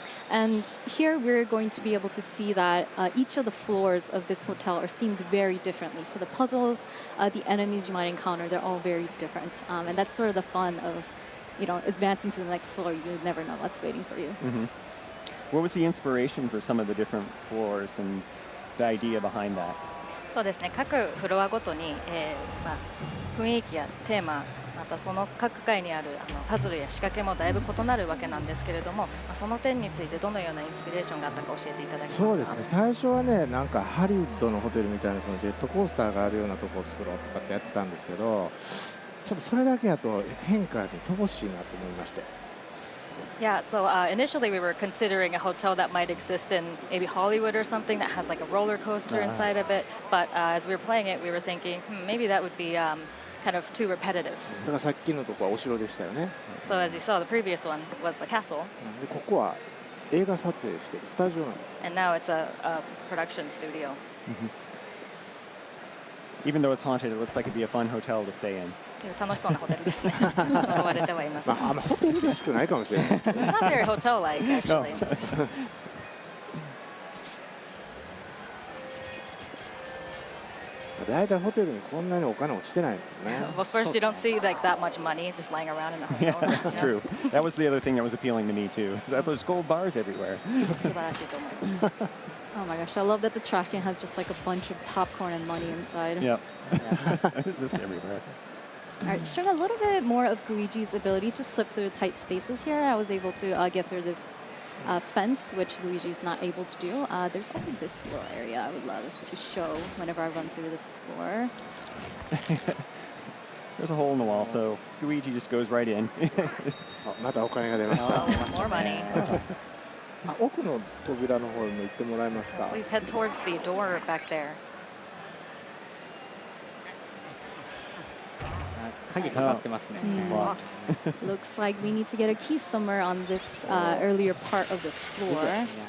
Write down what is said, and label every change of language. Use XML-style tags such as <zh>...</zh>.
<en>And here we're going to be able to see that each of the floors of this hotel are themed very differently. So the puzzles, the enemies you might encounter, they're all very different. And that's sort of the fun of, advancing to the next floor. You never know what's waiting for you. What was the inspiration for some of the different floors and the idea behind that?</en> <ja>そうですね。各フロアごとに、雰囲気やテーマ、またその各階にあるパズルや仕掛けもだいぶ異なるわけなんですけれども、その点についてどのようなインスピレーションがあったか教えていただけますか。そうですね最初はねなんかハリウッドのホテルみたいなそのジェットコースターがあるようなとこを作ろうとかってやってたんですけどちょっとそれだけだと変化に乏しいなと思いまして</ja> <en>Yeah, so initially we were considering a hotel that might exist in maybe Hollywood or something that has like a roller coaster inside of it. But as we were playing it, we were thinking, maybe that would be kind of too repetitive.</en> <ja>だからさっきのとこはお城でしたよね</ja> <en>So as you saw, the previous one was the castle,</en> <ja>でここは映画撮影してるスタジオなんですよ</ja> <en>and now it's a production studio. Even though it's haunted, it looks like it'd be a fun hotel to stay in.</en> <ja>楽しそうなホテルですね。呪われてはいます。まあ、あんまホテルらしくないかもしれない</ja> <en>It's not very hotel-like, actually.</en> <ja>大体ホテルにこんなにお金落ちてないのね</ja> <en>Well, first you don't see like that much money just lying around in a hotel. Yeah, that's true. That was the other thing that was appealing to me, too. Is that there's gold bars everywhere.</en> <ja>素晴らしいと思います。</ja> <en>Oh my gosh, I love that the tracking has just like a bunch of popcorn and money inside. Yep. It's just everywhere. All right, showing a little bit more of Luigi's ability to slip through tight spaces here. I was able to get through this fence, which Luigi's not able to do. There's also this little area I would love to show whenever I run through this floor. There's a hole in the wall, so Luigi just goes right in.</en> <ja>あまたお金が出ました</ja> <en>Oh, more money.</en> <ja>あ奥の扉の方に行ってもらえますか</ja> <en>Please head towards the door back there.</en> <ja>鍵かかってますね</ja> <en>It's Wow. locked. Looks like we need to get a key somewhere on this earlier part of the floor.</en>